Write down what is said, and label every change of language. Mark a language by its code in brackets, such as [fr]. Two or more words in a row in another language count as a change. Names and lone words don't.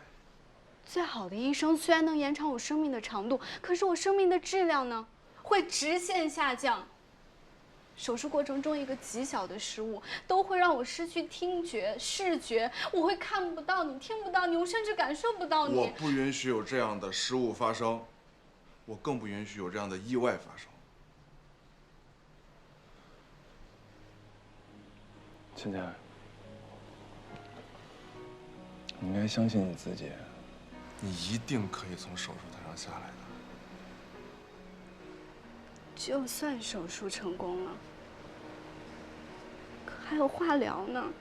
[zh] 最好的醫生雖然能延長我生命的長度，可是我生命的質量呢，會直線下降。手術過程中一個極小的失誤，都會讓我失去聽覺、視覺，我會看不到你，聽不到你，我甚至感受不到你。我不允許有這樣的失誤發生，我更不允許有這樣的意外發生。芊芊，你應該相信你自己，你一定可以從手術台上下來的。就算手術成功了，可還有化療呢。